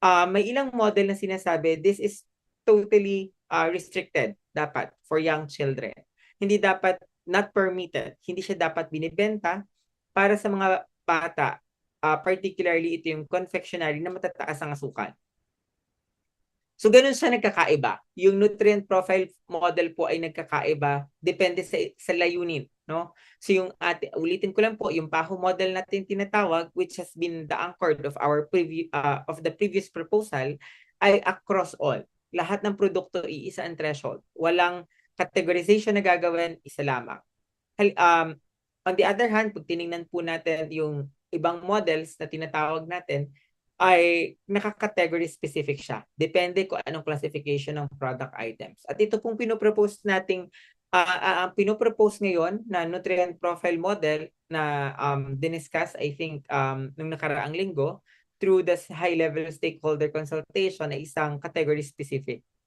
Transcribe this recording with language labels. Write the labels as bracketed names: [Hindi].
[Filipino] May ilang model na sinasabi, [English] this is totally restricted dapat for young children. [Filipino] Hindi dapat, [English] not permitted, [Filipino] hindi siya dapat binibenta para sa mga bata, particularly ito yung confectionery na matataas ang asukal. So ganun siya nagkakaiba. Yung nutrient profile model po ay nagkakaiba depende sa layunin, no? So yung ulitin ko lang po, yung PAHO model natin tinatawag, [English] which has been the anchor of our of the previous proposal, [Filipino] ay across all. Lahat ng produkto iisa ang threshold. Walang categorization na gagawin, isa lamang. [English] On the other hand, [Filipino] pag tiningnan po natin yung ibang models na tinatawag natin, ay nakaka-category specific siya. Depende kung anong classification ng product items. At ito pong pinopropose nating pinopropose ngayon na nutrient profile model na diniscuss, I think, nung nakaraang linggo [English] through the high-level stakeholder consultation [Filipino] ay isang category specific.